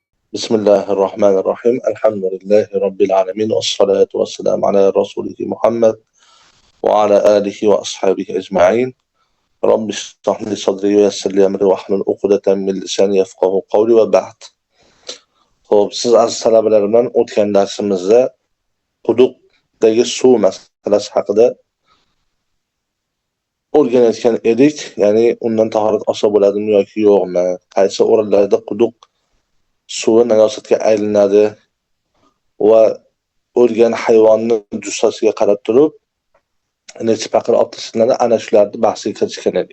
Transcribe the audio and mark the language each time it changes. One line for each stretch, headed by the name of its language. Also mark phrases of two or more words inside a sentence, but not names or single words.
Arabic: بسم الله الرحمن الرحيم الحمد لله رب العالمين والصلاة والسلام على رسوله محمد وعلى آله وأصحابه أجمعين. رب اشرح لي صدري ويسر لي أمري واحلل عقدة من لساني يفقهوا قولي وبعد.
Uzbek: Xo'p, siz aziz talabalar bilan o'tgan darsimizda quduqdagi suv masalasi haqida o'rganayotgan edik. Ya'ni undan tahorat olsa bo'ladimi yoki yo'qmi? Qaysi o'rinlarda quduq suvi najosatga aylanadi va o'lgan hayvonni jussasiga qarab turib necha paqir olib tashlanadi, ana shularni bahsiga kirishgan edik.